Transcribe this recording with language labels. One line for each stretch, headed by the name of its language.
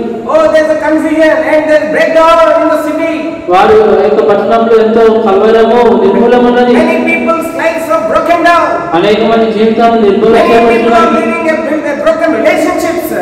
English: Oh, there is a confusion and there is breakdown in the city.
Telugu: వారి యొక్క పట్టణంలో ఎంతో కలవరము, నిర్మూలం ఉన్నది.
English: Many people's lives are broken down.
Telugu: అనేక మంది జీవితాలు నిర్మూలం
English: Many people are
Telugu: చేయబడుతున్నాయి.
English: living a broken relationships.